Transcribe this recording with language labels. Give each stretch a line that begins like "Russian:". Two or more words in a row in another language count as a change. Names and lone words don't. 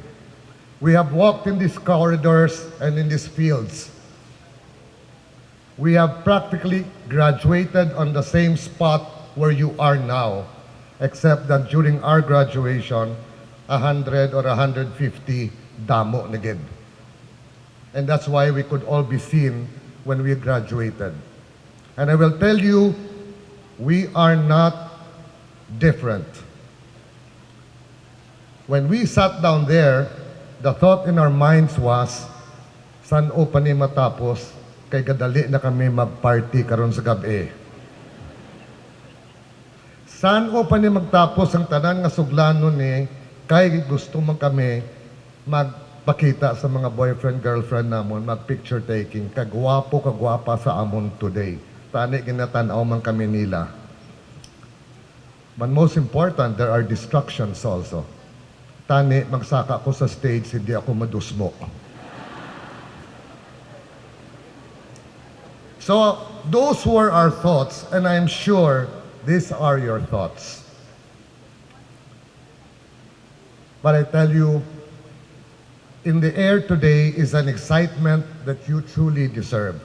English: We have walked in these corridors and in these fields. We have practically graduated on the same spot where you are now, except that during our graduation, 100 or 150
Hiligaynon: damo nagid.
English: And that's why we could all be seen when we graduated. And I will tell you, we are not different. When we sat down there, the thought in our minds was,
Hiligaynon: san o pa ni matapos, kay gadali na kami mag-party karon sa gabi. San o pa ni magtapos ang tanan nga suglanon ni, kay gusto man kami magpakita sa mga boyfriend, girlfriend namon, mag-
English: picture taking,
Hiligaynon: kagwapo, kagwapa sa amon today. Tani ginatanaw man kami nila.
English: But most important, there are distractions also.
Hiligaynon: Tani, magsaka ko sa stage, hindi ako madusmo.
English: So, those were our thoughts, and I'm sure these are your thoughts. But I tell you, in the air today is an excitement that you truly deserve.